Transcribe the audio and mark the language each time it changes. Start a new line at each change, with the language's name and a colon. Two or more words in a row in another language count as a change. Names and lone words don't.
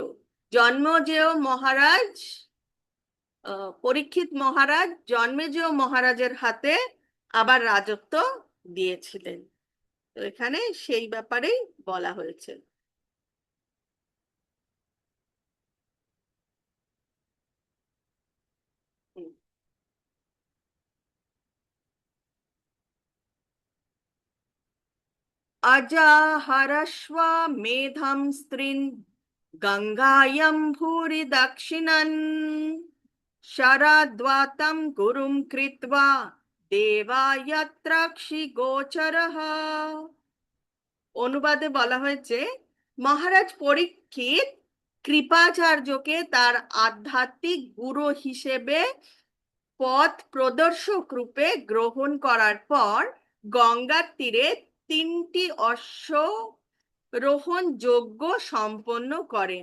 Bangla: জন্মেজয় মহারাজ, পরীক্ষিত মহারাজ জন্মেজয় মহারাজের হাতে আবার রাজত্ব দিয়েছিলেন। তো এখানে সেই ব্যাপারেই বলা হয়েছে। হুম।
Sanskrit: अजाहरश्व मेधं स्त्रीन् गङ्गायां भूरि दक्षिणन् शरद्वातं गुरुं कृत्वा देवायत्रक्षि गोचरः।
Bangla: অনুবাদে বলা হয়েছে মহারাজ পরীক্ষিত কৃপাচার্যকে তার আধ্যাত্মিক গুরু হিসেবে পথ প্রদর্শক রূপে গ্রহণ করার পর গঙ্গার তীরে 3টি অশ্বরোহণ যজ্ঞ সম্পন্ন করেন।